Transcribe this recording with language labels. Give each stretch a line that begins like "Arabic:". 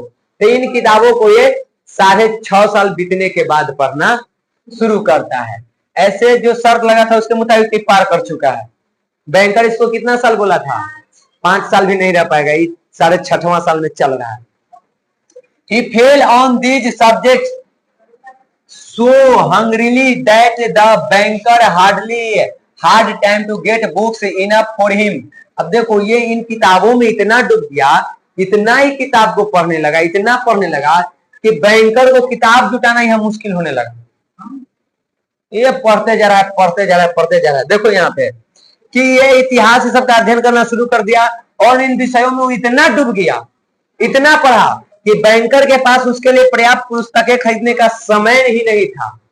Hindi: तो इन किताबों को ये 6.5 साल बीतने के बाद पढ़ना शुरू करता है। ऐसे जो शर्त लगा था उसके मुताबिक पार कर चुका है। बैंकर इसको कितना साल बोला था, 5 साल भी नहीं रह पाएगा, 6.5वां साल में चल रहा है।
English: He fell on these subjects so hungrily that the banker hardly had time to get books enough for him।
Hindi: अब देखो, ये इन किताबों में इतना डूब गया, इतना ही किताब को पढ़ने लगा, इतना पढ़ने लगा कि बैंकर को किताब जुटाना यहाँ मुश्किल होने लगा। ये पढ़ते जा रहा है। देखो यहाँ पे कि ये इतिहास सबका अध्ययन करना शुरू कर दिया और इन विषयों में वो इतना डूब गया, इतना पढ़ा कि बैंकर के पास उसके लिए पर्याप्त पुस्तकें खरीदने का समय ही नहीं था।